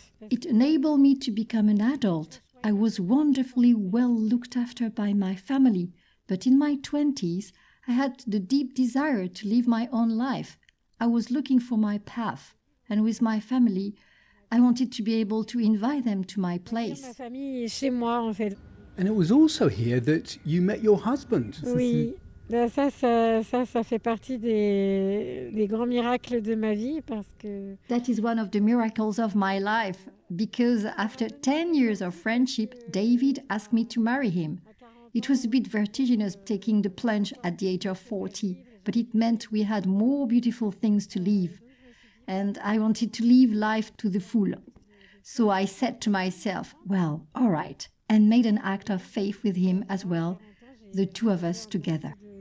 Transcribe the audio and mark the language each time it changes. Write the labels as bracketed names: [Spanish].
[English] It enabled me to become an adult. I was wonderfully well looked after by my family, but in my 20s, I had the deep desire to live my own life. I was looking for my path, and with my family, I wanted to be able to invite them to my place. And it was also here that you met your husband. [French] Oui. Ça fait partie des grands miracles de ma vie parce que. [English] That is one of the miracles of my life because after 10 years of friendship, David asked me to marry him. It was a bit vertiginous taking the plunge at the age of 40, but it meant we had more beautiful things to live. And I wanted to live life to the full. So I said to myself, well, all right, and made an act of faith with him as well, the two of us together.